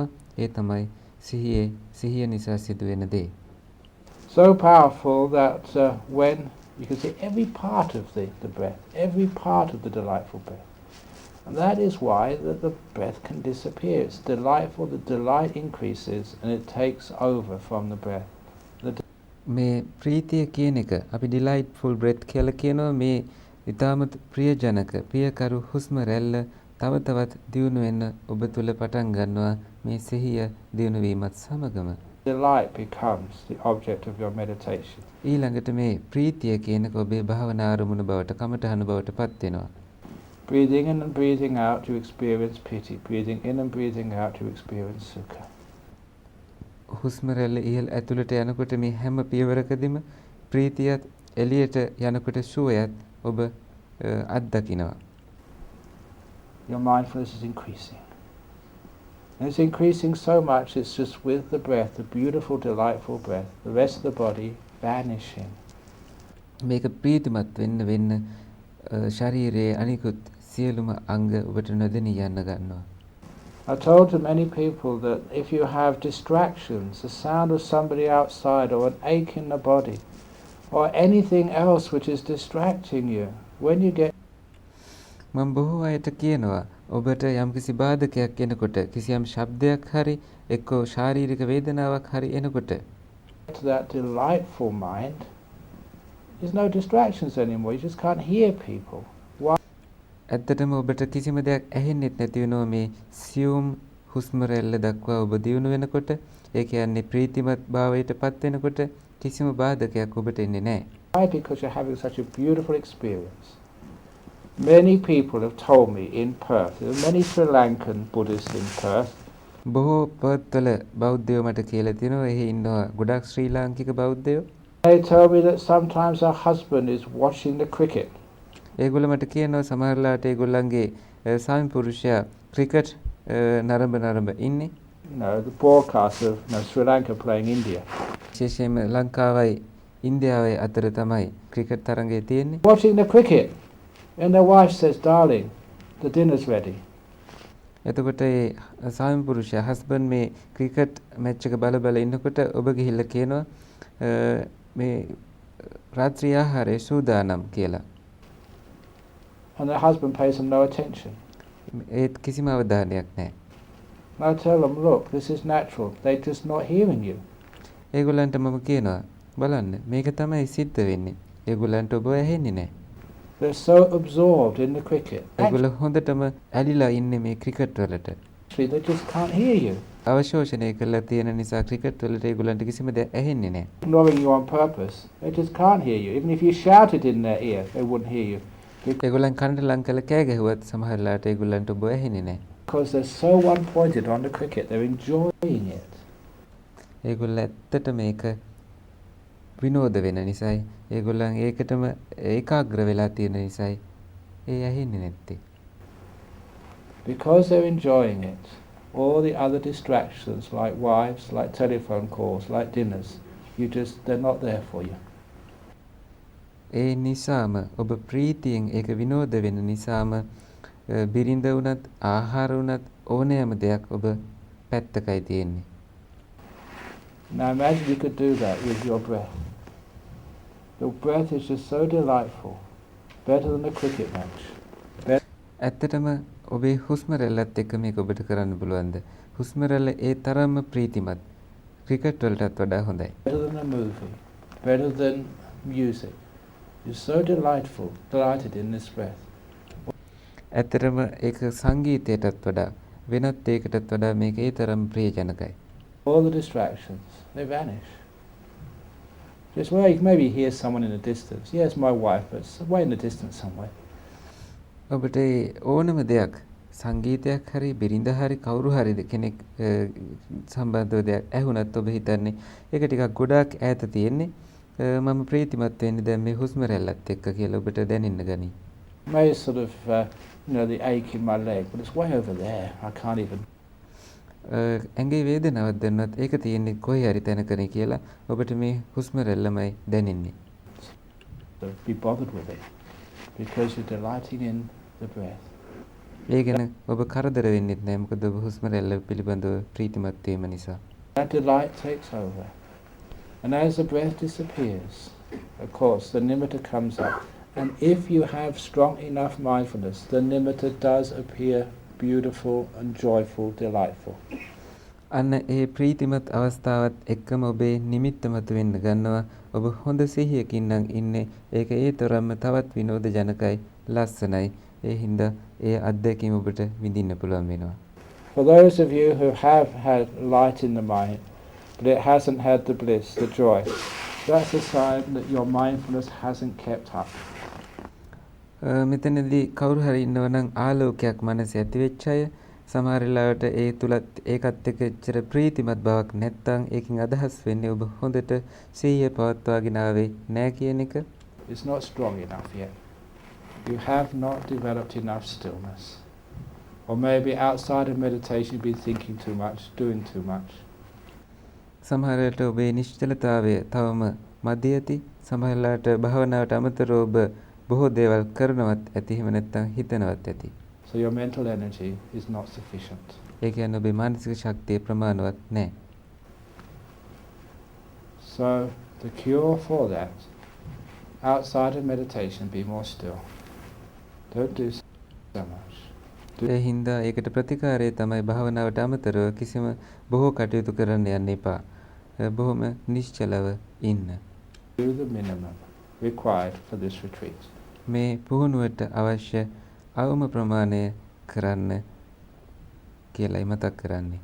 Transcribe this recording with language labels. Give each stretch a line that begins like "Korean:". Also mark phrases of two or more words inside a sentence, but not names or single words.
Sinhala: ඒ තමයි සිහිය නිසා සිදුවෙන දේ.
English: So powerful that when you can see every part of the breath, every part of the delightful breath. And that is why the breath can disappear. It's delightful, the delight increases and it takes over from the breath.
Sinhala: මේ ප්‍රීතිය කියන එක අපි
English: delightful breath
Sinhala: කියලා කියනවා. මේ ඊටමත් ප්‍රියජනක ප්‍රියකරු හුස්ම රැල්ල තව තවත් දියුණු වෙන ඔබ තුල පටන් ගන්නවා මේ සිහිය දියුණු වීමත් සමගම.
English: Delight becomes the object of your meditation.
Sinhala: ඊළඟට මේ ප්‍රීතිය කියනක ඔබේ භාවනා අරමුණ බවට කමඨහන බවට පත් වෙනවා.
English: Breathing in and breathing out to experience pity. Breathing in and breathing out to experience sukha.
Sinhala: හුස්ම රැල්ල ඉහළ ඇතුළට යනකොට මේ හැම පියවරකදීම ප්‍රීතියත් එළියට යනකොට සුවයත් ඔබ අත්දකිනවා.
English: Your mindfulness is increasing. And it's increasing so much, it's just with the breath, the beautiful, delightful breath, the rest of the body vanishing.
Sinhala: මේක ප්‍රීතිමත් වෙන්න ශරීරයේ අනිකුත් සියලුම අංග ඔබට නොදෙනී යන්න ගන්නවා.
English: I've told to many people that if you have distractions, the sound of somebody outside or an ache in the body or anything else which is distracting you, when you get
Sinhala: මම බොහෝ අයට කියනවා ඔබට යම්කිසි බාධකයක් එනකොට කිසියම් ශබ්දයක් හරි එක්ක ශාරීරික වේදනාවක් හරි එනකොට
English: to that delightful mind, there's no distractions anymore. You just can't hear people. Why?
Sinhala: ඇත්තටම ඔබට කිසිම දෙයක් ඇහෙන්නෙත් නැති වෙනවා මේ සියුම් හුස්ම රැල්ල දක්වා ඔබ දියුණු වෙනකොට. ඒ කියන්නේ ප්‍රීතිමත් භාවයට පත් වෙනකොට කිසිම බාධකයක් ඔබට එන්නේ නැහැ. Why?
English: Because you're having such a beautiful experience. Many people have told me in Perth, there are many Sri Lankan Buddhists in Perth.
Sinhala: බොහෝ පර්ත්වල බෞද්ධයෝ මට කියලා තියෙනවා. එහි ඉන්නවා ගොඩක් ශ්‍රී ලාංකික බෞද්ධයෝ.
English: They tell me that sometimes a husband is watching the cricket.
Sinhala: ඒගොල්ලෝ මට කියනවා සමහරලාට ඒගොල්ලන්ගේ ස්වාමි පුරුෂයා ක්‍රිකට් නරඹ ඉන්නේ.
English: The broadcast of Sri Lanka playing India.
Sinhala: විශේෂයෙන්ම ලංකාවයි ඉන්දියාවයි අතර තමයි ක්‍රිකට් තරඟය තියෙන්නේ.
English: Watching the cricket. And their wife says, darling, the dinner's ready.
Sinhala: එතකොට ඒ ස්වාමි පුරුෂයා හස්බන්ඩ් මේ
English: cricket match
Sinhala: එක බල ඉන්නකොට ඔබ ගිහිල්ලා කියනවා මේ රාත්‍රී ආහාරය සූදානම් කියලා.
English: And the husband pays them no attention.
Sinhala: ඒත් කිසිම අවධානයක් නැහැ.
English: And I tell them, look, this is natural. They're just not hearing you.
Sinhala: ඒගොල්ලන්ට මම කියනවා බලන්න මේක තමයි සිද්ධ වෙන්නේ. ඒගොල්ලන්ට ඔබ ඇහෙන්නේ නැහැ.
English: They're so absorbed in the cricket.
Sinhala: ඒගොල්ලෝ හොඳටම ඇලිලා ඉන්නේ මේ ක්‍රිකට් වලට.
English: They just can't hear you.
Sinhala: අවශෝෂණය කරලා තියෙන නිසා ක්‍රිකට් වලට ඒගොල්ලන්ට කිසිම දෙයක් ඇහෙන්නේ නැහැ.
English: Ignoring you on purpose. They just can't hear you. Even if you shouted in their ear, they wouldn't hear you.
Sinhala: ඒගොල්ලන් කනට ලං කරලා කෑ ගැහුවත් සමහර වෙලාවට ඒගොල්ලන්ට ඔබ ඇහෙන්නේ නැහැ.
English: Because they're so one-pointed on the cricket, they're enjoying it.
Sinhala: ඒගොල්ලෝ ඇත්තට මේක විනෝද වෙන නිසායි ඒගොල්ලන් ඒකටම ඒකාග්‍ර වෙලා තියෙන නිසායි ඒ ඇහෙන්නේ නැත්තේ.
English: Because they're enjoying it, all the other distractions like wives, like telephone calls, like dinners, they're not there for you.
Sinhala: ඒ නිසාම ඔබ ප්‍රීතියෙන් ඒක විනෝද වෙන නිසාම බිරිඳ වුණත් ආහාර වුණත් ඕනෑම දෙයක් ඔබ පැත්තකයි තියෙන්නේ.
English: Now imagine you could do that with your breath. The breath is just so delightful, better than a cricket match.
Sinhala: ඇත්තටම ඔබේ හුස්ම රැල්ලත් එක්ක මේක ඔබට කරන්න පුළුවන්ද? හුස්ම රැල්ල ඒ තරම්ම ප්‍රීතිමත්. ක්‍රිකට් වලටත් වඩා හොඳයි.
English: Better than a movie, better than music. You're so delighted in this breath.
Sinhala: ඇත්තටම ඒක සංගීතයටත් වඩා වෙනත් ඒකටත් වඩා මේක ඒ තරම් ප්‍රියජනකයි.
English: All the distractions, they vanish. Just where you can maybe hear someone in the distance. Yes, my wife, but it's way in the distance somewhere.
Sinhala: ඔබට ඕනම දෙයක් සංගීතයක් හරි බිරිඳ හරි කවුරු හරි කෙනෙක් සම්බන්ධව දෙයක් ඇහුණත් ඔබ හිතන්නේ ඒක ටිකක් ගොඩාක් ඈත තියෙන්නේ මම ප්‍රීතිමත් වෙන්නේ දැන් මේ හුස්ම රැල්ලත් එක්ක කියලා ඔබට දැනෙන්න ගනී.
English: May sort of the ache in my leg, but it's way over there. I can't even.
Sinhala: ඇඟේ වේදනාවක් දැනුණත් ඒක තියෙන්නේ කොහේ හරි තැනකනේ කියලා ඔබට මේ හුස්ම රැල්ලමයි දැනෙන්නේ.
English: So be bothered with it because you're delighting in the breath.
Sinhala: ඒ ගැන ඔබ කරදර වෙන්නෙත් නැහැ මොකද ඔබ හුස්ම රැල්ල පිළිබඳව ප්‍රීතිමත් වීම නිසා.
English: That delight takes over. And as the breath disappears, of course, the nimitta comes up. And if you have strong enough mindfulness, the nimitta does appear beautiful and joyful, delightful.
Sinhala: අන්න ඒ ප්‍රීතිමත් අවස්ථාවත් එක්කම ඔබේ නිමිත්ත මත වෙන්න ගන්නවා. ඔබ හොඳ සිහියකින් නම් ඉන්නේ. ඒක ඒ තරම්ම තවත් විනෝද ජනකයි, ලස්සනයි. ඒ හින්දා ඒ අත්දැකීම ඔබට විඳින්න පුළුවන් වෙනවා.
English: For those of you who have had light in the mind, but it hasn't had the bliss, the joy, that's a sign that your mindfulness hasn't kept up.
Sinhala: මෙතනදී කවුරු හරි ඉන්නවා නම් ආලෝකයක් මනසේ ඇති වෙච්ච අය සමහර වෙලාවට ඒ තුලත් ඒකත් එක්ක එච්චර ප්‍රීතිමත් බවක් නැත්තම් ඒකෙන් අදහස් වෙන්නේ ඔබ හොඳට සිහිය පවත්වාගෙන ආවේ නැහැ කියන එක.
English: It's not strong enough yet. You have not developed enough stillness. Or maybe outside of meditation you've been thinking too much, doing too much.
Sinhala: සමහර වෙලාවට ඔබේ නිශ්චලතාවය තවම මදි ඇති. සමහර වෙලාවට භාවනාවට අමතරව ඔබ බොහෝ දේවල් කරනවත් ඇති එහෙම නැත්නම් හිතනවත් ඇති.
English: So your mental energy is not sufficient.
Sinhala: ඒ කියන්නේ ඔබේ මානසික ශක්තිය ප්‍රමාණවත් නැහැ.
English: So the cure for that, outside of meditation, be more still. Don't do so much.
Sinhala: ඒ හින්දා ඒකට ප්‍රතිකාරය තමයි භාවනාවට අමතරව කිසිම බොහෝ කටයුතු කරන්න යන්න එපා. බොහොම නිශ්චලව ඉන්න.
English: Do the minimum required for this retreat.
Sinhala: මේ පුහුණුවට අවශ්‍ය අවම ප්‍රමාණය කරන්න කියලායි මතක් කරන්නේ.